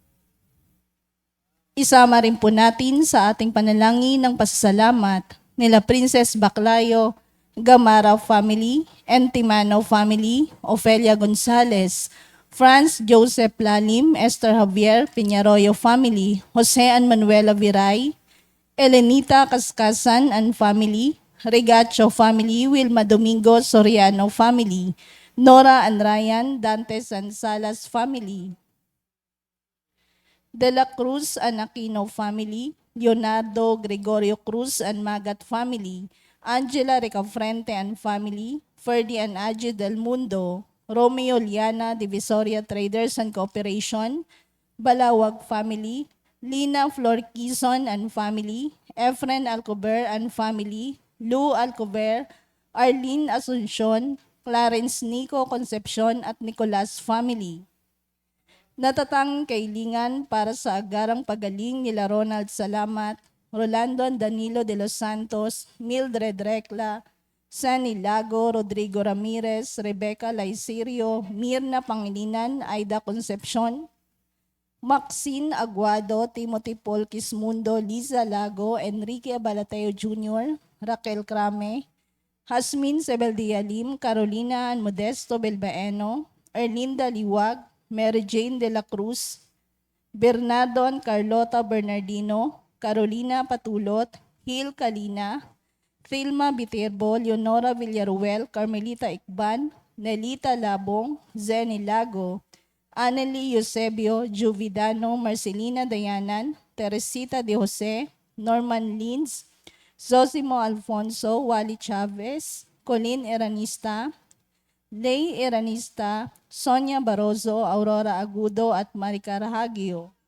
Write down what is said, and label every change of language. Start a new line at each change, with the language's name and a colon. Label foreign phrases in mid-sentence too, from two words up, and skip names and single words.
Filipino: Isama rin po natin sa ating panalangin ng pasasalamat nila Princess Baclayo, Gamara family, Entimano family, Ofelia Gonzalez, Franz Joseph Lalim, Esther Javier Piñaroyo family, Jose and Manuela Viray, Elenita Kaskasan and family, Regacho family, Wilma Domingo Soriano family, Nora and Ryan Dantes and Salas family, De la Cruz and Aquino family, Leonardo Gregorio Cruz and Magat family, Angela Ricafrente and family, Ferdy and Aji Del Mundo, Romeo Liana Divisoria Traders and Cooperation, Balawag family, Lina Flor Quizon and family, Efren Alcover and family, Lou Alcover, Arlene Asuncion, Clarence Nico Concepcion at Nicolas family. Natatang kailingan para sa agarang pagaling nila Ronald Salamat, Rolando Danilo de los Santos, Mildred Recla, Sunny Lago, Rodrigo Ramirez, Rebecca Laicerio, Mirna Pangilinan, Aida Concepcion, Maxine Aguado, Timothy Paul Quismundo, Liza Lago, Enrique Abalateo Jr., Raquel Crame, Hasmin Sebeldia Lim, Carolina and Modesto Belbaeno, Erlinda Liwag, Mary Jane de la Cruz, Bernardo and Carlota Bernardino, Carolina Patulot, Hil Kalina, Thelma Viterbo, Leonora Villaruel, Carmelita Ikban, Nelita Labong, Zenny Lago, Anneli Eusebio, Juvidano, Marcelina Dayanan, Teresita de Jose, Norman Lins, Zosimo Alfonso, Wally Chavez, Colin Eranista, Lay Eranista, Sonia Barozo, Aurora Agudo at Maricar Hagio.